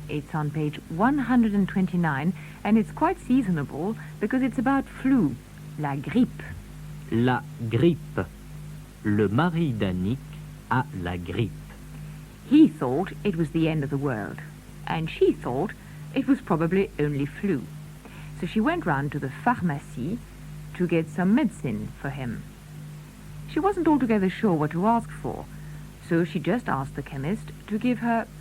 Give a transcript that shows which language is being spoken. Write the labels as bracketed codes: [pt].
[en] It's on page 129, and it's quite seasonable because it's about flu, la grippe. [fr] La grippe. Le mari d'Annick a la grippe. [en] He thought it was the end of the world, and she thought it was probably only flu. So she went round to the pharmacie to get some medicine for him. She wasn't altogether sure what to ask for, so she just asked the chemist to give her